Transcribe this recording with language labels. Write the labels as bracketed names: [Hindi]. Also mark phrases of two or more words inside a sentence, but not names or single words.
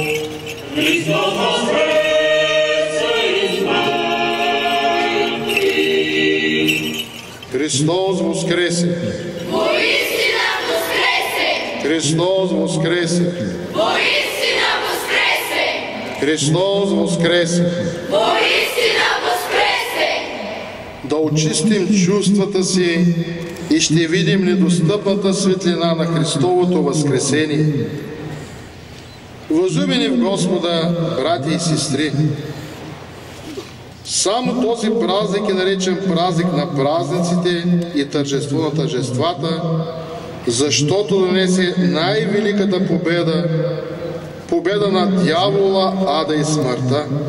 [Church Slavic] Христос воскресе из мертвых. Христос воскресе! Воистина воскресе! Христос воскресе! Воистина воскресе! Христос воскресе! Воистина воскресе! [Bulgarian] Да очистим чувствата си и ще видим недостъпната светлина на Христовото възкресение. Възлюбени в Господа, братя и сестри, само този празник е наречен празник на празниците и тържество на тържествата, защото донесе най-великата победа, победа над дявола, ада и смъртта.